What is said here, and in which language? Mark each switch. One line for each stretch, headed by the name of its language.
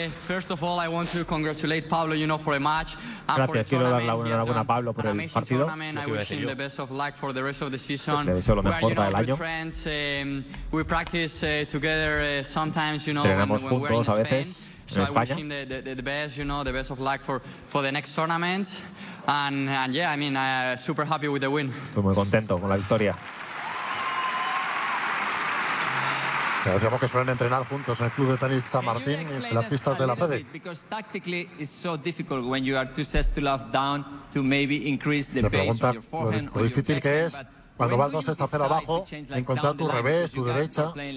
English: First of all, I want to congratulate Pablo, you know, for a match.
Spanish: Gracias, quiero dar la enhorabuena a Pablo por el partido.
English: I wish him the best of luck for the rest of the season.
Spanish: Le deseo lo mejor para el año.
English: We practice together sometimes, you know,
Spanish: entrenamos juntos a veces.
English: So I wish him the best, you know, the best of luck for the next tournament. And yeah, I mean, super happy with the win.
Spanish: Estoy muy contento con la victoria. Que decíamos que suelen entrenar juntos en el club de tenis San Martín y en las pistas de la FEDE.
English: Because tactically it's so difficult when you are two sets to love down to maybe increase the base of your forehand.
Spanish: Lo difícil que es cuando vas dos sets a cero abajo, encontrar tu revés, tu derecha.